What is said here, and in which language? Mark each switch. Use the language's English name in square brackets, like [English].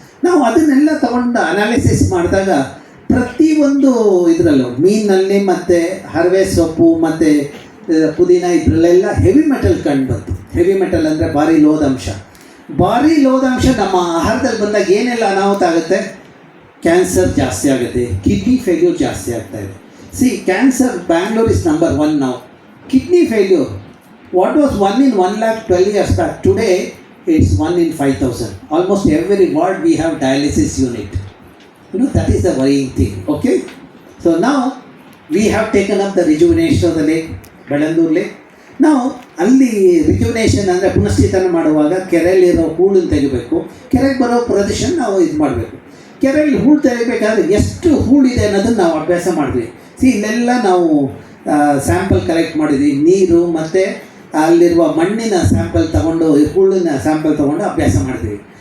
[Kannada] ನಾವು ಅದನ್ನೆಲ್ಲ ತಗೊಂಡು ಅನಾಲಿಸಿಸ್ ಮಾಡಿದಾಗ ಪ್ರತಿಯೊಂದು ಇದರಲ್ಲೂ ಮೀನಲ್ಲಿ ಮತ್ತು ಹರವೆ ಸೊಪ್ಪು ಮತ್ತು ಪುದೀನ ಇದರಲ್ಲೆಲ್ಲ ಹೆವಿ ಮೆಟಲ್ ಕಂಡು ಬಂತು. ಹೆವಿ ಮೆಟಲ್ ಅಂದರೆ ಭಾರಿ ಲೋಹಾಂಶ. ಭಾರಿ ಲೋಹಾಂಶ ನಮ್ಮ ಆಹಾರದಲ್ಲಿ ಬಂದಾಗ ಏನೆಲ್ಲ ಅನಾಹುತ ಆಗುತ್ತೆ? ಕ್ಯಾನ್ಸರ್ ಜಾಸ್ತಿ ಆಗುತ್ತೆ, ಕಿಡ್ನಿ ಫೇಲ್ಯೂರ್ ಜಾಸ್ತಿ ಆಗ್ತಾ ಇದೆ. [English] See cancer Bangalore is number 1 ನಾವು. Kidney failure what was 1 in 1 lakh 12 years back, today it's 1 in 5,000. Almost every ward we have dialysis unit. You know, that is the worrying thing. Okay, so now we have taken up the rejuvenation of the lake, Belandur lake. [Kannada] Now ಅಲ್ಲಿ rejuvenation ಅಂದರೆ ಪುನಶ್ಚೇತನ ಮಾಡುವಾಗ ಕೆರೆಯಲ್ಲಿರೋ ಹೂಳನ್ನು ತೆಗಿಬೇಕು. ಕೆರೆಗೆ ಬರೋ ಪ್ರದೇಶ ನಾವು ಇದು ಮಾಡಬೇಕು. ಕೆರೆಯಲ್ಲಿ ಹೂಳು ತೆಗಿಬೇಕಾದ್ರೆ ಎಷ್ಟು ಹೂಳಿದೆ ಅನ್ನೋದನ್ನು ನಾವು ಅಭ್ಯಾಸ ಮಾಡಿದ್ವಿ. ಇಲ್ಲೆಲ್ಲ ನಾವು ಸ್ಯಾಂಪಲ್ ಕಲೆಕ್ಟ್ ಮಾಡಿದ್ವಿ. ನೀರು ಮತ್ತು ಅಲ್ಲಿರುವ ಮಣ್ಣಿನ ಸ್ಯಾಂಪಲ್ ತೊಗೊಂಡು, ಹೂಳಿನ ಸ್ಯಾಂಪಲ್ ತೊಗೊಂಡು ಅಭ್ಯಾಸ ಮಾಡ್ತೀವಿ.